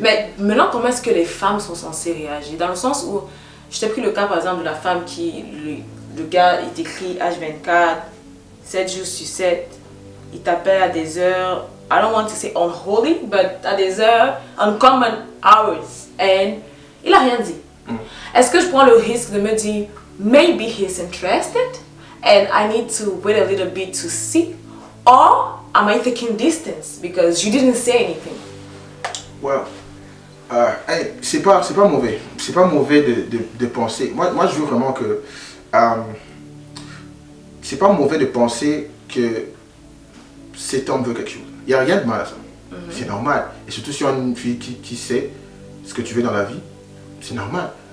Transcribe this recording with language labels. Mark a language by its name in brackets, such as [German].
[French] Mais maintenant, comment est-ce que les femmes sont censées réagir? Dans le sens où, je t'ai pris le cas par exemple de la femme qui, le gars, il t'écrit H24, 7 jours sur 7, il t'appelle à des heures, [English] I don't want to say unholy, [French] but à des heures, [English] uncommon hours, [French] et il n'a rien dit. Est-ce que je prends le risque de me dire, [English] maybe he's interested, and I need to wait a little bit to see, or am I taking distance because you didn't say anything? [French] Well, c'est pas mauvais. C'est pas mauvais de penser. Moi, je veux vraiment que c'est pas mauvais de penser que cet homme veut quelque chose. Il n'y a rien de mal à ça. C'est normal. Et surtout si on a une fille qui sait ce que tu veux dans la vie, c'est normal.